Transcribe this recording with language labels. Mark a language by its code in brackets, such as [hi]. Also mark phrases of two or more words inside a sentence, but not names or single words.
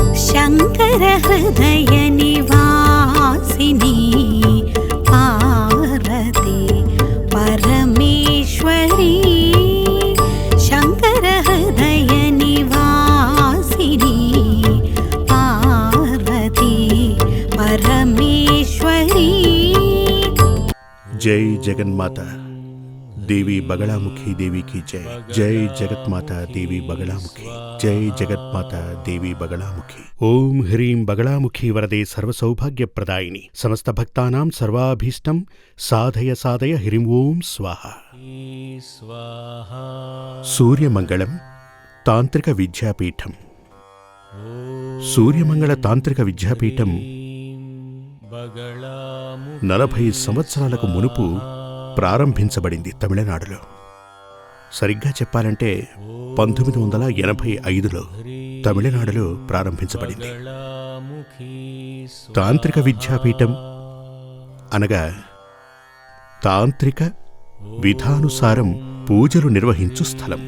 [te] శంకర హృదయ నివాసిని పార్వతి పరమేశ్వరి శంకర హృదయ నివాసిని పార్వతి పరమేశ్వరి. జై జగన్మాత [hi] देवी बगलामुखी देवी की जय. जय जगतमाता देवी बगलामुखी. जय जगतमाता देवी बगलामुखी. [sa] ओम ह्रीं बगलामुखी वरदे सर्वसौभाग्यप्रदायिनी समस्त भक्तानां सर्वाभीष्टं साधय साधय ह्रीं ओम स्वाहा. [te] सूर्यमंगलम तांत्रिक विद्यापीठम. सूर्यमंगल तांत्रिक विद्यापीठम 40 సంవత్సరాలకు మునుపు ప్రారంభించబడింది తమిళనాడులో. సరిగ్గా చెప్పాలంటే 1985లో తమిళనాడులో ప్రారంభించబడింది. తాంత్రిక విద్యాపీఠం అనగా తాంత్రిక విధానుసారం పూజలు నిర్వహించు స్థలం.